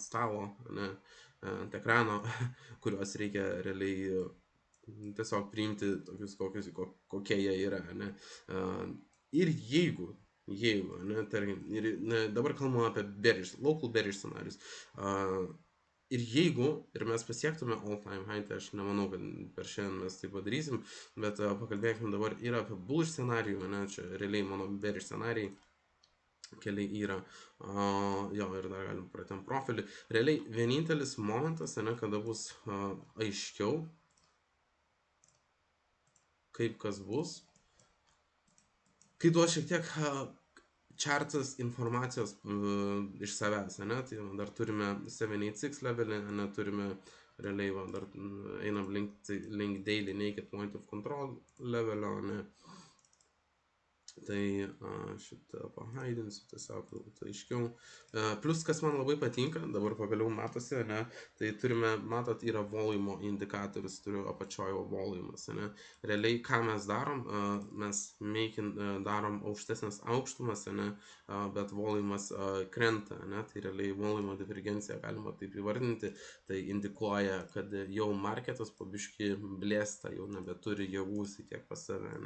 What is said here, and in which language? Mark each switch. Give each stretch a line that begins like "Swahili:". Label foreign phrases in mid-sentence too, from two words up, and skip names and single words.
Lithuanian: stalo, ne, ant ekrano, kuriuos reikia realiai tiesiog priimti tokius, kokie jie yra, ne, ir jeigu, ne, tarkim, dabar kalbame apie
English: local bearish
Lithuanian: scenarius, ir jeigu mes pasiektume
English: all time high,
Lithuanian: tai aš nemanau, kad per šiandien mes tai padarysim, bet pakalbėkime dabar ir apie bullish scenarijų, ne, čia realiai mano bearish scenarijai, keliai yra. Jo, ir dar galim pratėm profilį. Realiai vienintelis momentas, ne, kada bus aiškiau, kaip kas bus, kai duos šiek tiek čartas informacijos iš savęs, ne, tai dar turime 786 levelį, ne, turime realiai, dar einam link
English: daily naked point of control
Lithuanian: levelio, ne, tai šitą pahaidinsiu, tiesiog tai aiškiau. Plus, kas man labai patinka, dabar pagaliau matosi, ne, tai turime, matot, yra volumo indikatorius, turiu apačiojo volumas, ne. Realiai, ką mes darom, mes darom aukštesnės aukštumas, ne, bet volumas krenta, ne, tai realiai volumo divergencija galima taip įvardinti, tai indikuoja, kad jau marketas po biškį blėsta, jau nebeturi jėgų tiek pas save, ne.